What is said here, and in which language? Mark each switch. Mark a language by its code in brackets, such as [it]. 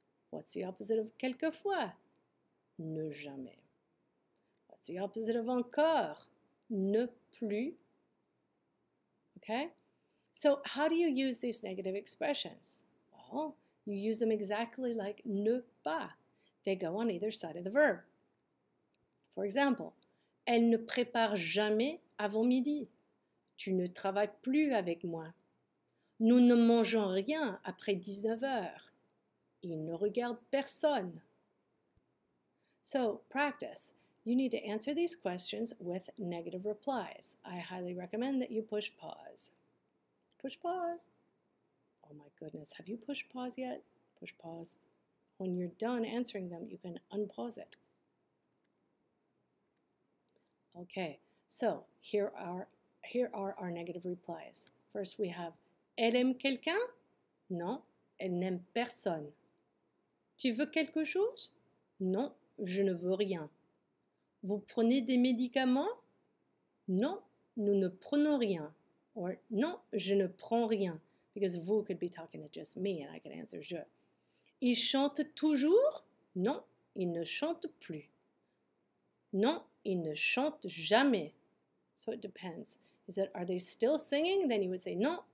[en] What's the opposite of quelquefois? Ne jamais. What's the opposite of encore? Ne plus. Okay? So how do you use these negative expressions? Well, you use them exactly like ne pas. They go on either side of the verb. For example, [fr] elle ne prépare jamais avant midi. Tu ne travailles plus avec moi. Nous ne mangeons rien après 19 heures. Il ne regarde personne. [en] So, practice. You need to answer these questions with negative replies. I highly recommend that you push pause. Push pause. Oh my goodness, have you pushed pause yet? Push pause. When you're done answering them, you can unpause it. Okay, so here are our negative replies. First we have, [fr] elle aime quelqu'un? Non, elle n'aime personne. Tu veux quelque chose? Non, je ne veux rien. Vous prenez des médicaments? Non, nous ne prenons rien. Or, non, je ne prends rien. [en] Because vous could be talking to just me and I could answer je. [fr] Il chante toujours? Non, il ne chante plus. Non, il ne chante jamais. [en] So it depends. Are they still singing? Then you would say [fr] non,